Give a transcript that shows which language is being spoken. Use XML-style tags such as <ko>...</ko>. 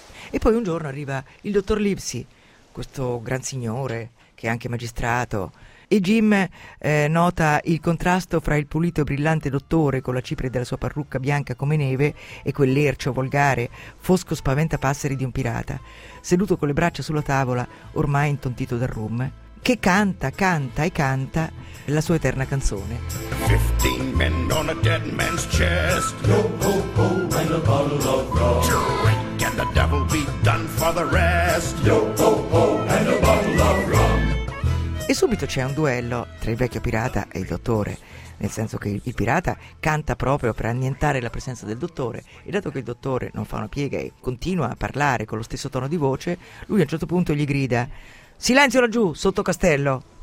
<it>E poi un giorno arriva il dottor Livesey, questo gran signore che è anche magistrato, e Jim nota il contrasto fra il pulito e brillante dottore con la cipria della sua parrucca bianca come neve e quell'ercio volgare, fosco spaventapasseri di un pirata, seduto con le braccia sulla tavola, ormai intontito dal rum, che canta, canta e canta la sua eterna canzone.</it> <en>15 men on a dead man's chest. Yo, ho, ho, and a bottle of rum. Drink and the devil be done for the rest. Yo, ho, ho, and a bottle of rum.</en> <it>E subito c'è un duello tra il vecchio pirata e il dottore, nel senso che il pirata canta proprio per annientare la presenza del dottore, e dato che il dottore non fa una piega e continua a parlare con lo stesso tono di voce, lui a un certo punto gli grida: «Silenzio laggiù, sotto castello!»</it>